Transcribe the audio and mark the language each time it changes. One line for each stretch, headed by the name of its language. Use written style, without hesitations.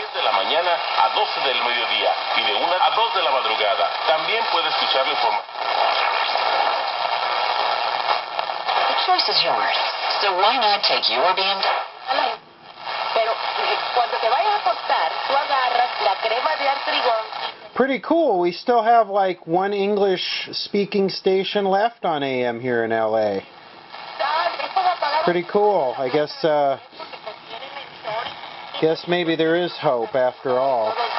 Spanish: 10 de la mañana a 12 del mediodía y de 1 a 2 de la madrugada. También puede escuchar la información.
English: The choice is yours, so why not take your BMW?
Spanish: Pero cuando te vayas a acostar, tú agarras la crema de artrigón.
English: Pretty cool. We still have like one English-speaking station left on AM here in LA. Pretty cool. I guess maybe there is hope after all.